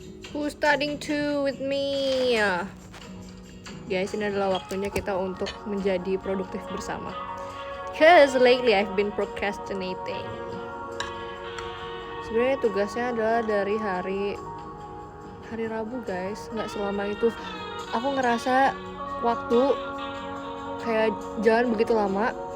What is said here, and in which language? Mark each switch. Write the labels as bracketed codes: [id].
[en] Who's studying too with me? [id] Guys, ini adalah waktunya kita untuk menjadi produktif bersama. [en] Cause lately I've been procrastinating. [id] Sebenarnya tugasnya adalah dari hari Rabu guys. Nggak selama itu. Aku ngerasa waktu kayak jalan begitu lama.